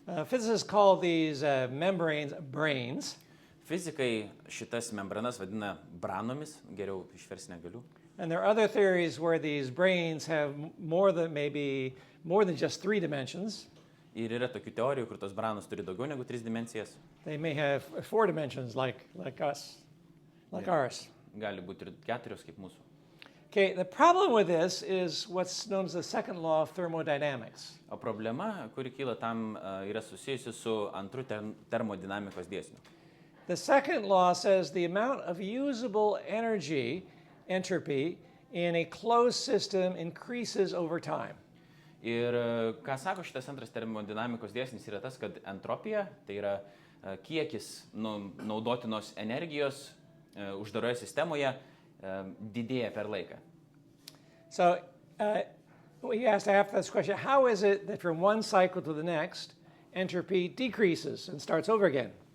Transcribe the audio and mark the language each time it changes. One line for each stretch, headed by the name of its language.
English: Physicists call these membranes brains.
Lithuanian: Fizikai šitas membranas vadina branomis, geriau išversti negaliu.
English: And there are other theories where these brains have more than just 3 dimensions.
Lithuanian: Ir yra tokių teorijų, kur tos branos turi daugiau negu 3 dimensijas.
English: They may have 4 dimensions like us, like ours.
Lithuanian: Gali būti ir 4 kaip mūsų.
English: Okay, the problem with this is what's known as the second law of thermodynamics.
Lithuanian: O problema, kuri kyla tam, yra susijusi su antru termodinamikos dėsniu.
English: The second law says the amount of usable energy, entropy, in a closed system increases over time.
Lithuanian: Ir ką sako šitas antras termodinamikos dėsnis yra tas, kad entropija, tai yra kiekis naudotinos energijos uždaroje sistemoje didėja per laiką.
English: So we have to ask this question, how is it that from one cycle to the next, entropy decreases and starts over again?